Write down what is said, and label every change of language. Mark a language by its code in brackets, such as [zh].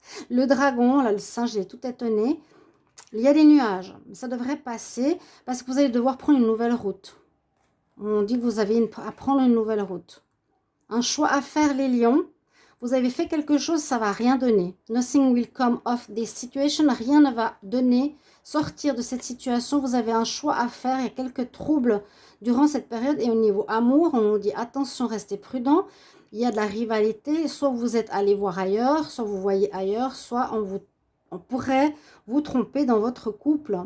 [fr] Le dragon, là, le singe, il est tout étonné. Il y a des nuages. Ça devrait passer parce que vous allez devoir prendre une nouvelle route. On dit que vous avez à prendre une nouvelle route. Un choix à faire, les lions. Vous avez fait quelque chose, ça ne va rien donner. [en] Nothing will come of this situation. [fr] Rien ne va donner, sortir de cette situation. Vous avez un choix à faire. Il y a quelques troubles durant cette période. Et au niveau amour, on nous dit attention, restez prudent. Il y a de la rivalité. Soit vous êtes allé voir ailleurs, soit vous voyez ailleurs, soit on pourrait vous tromper dans votre couple.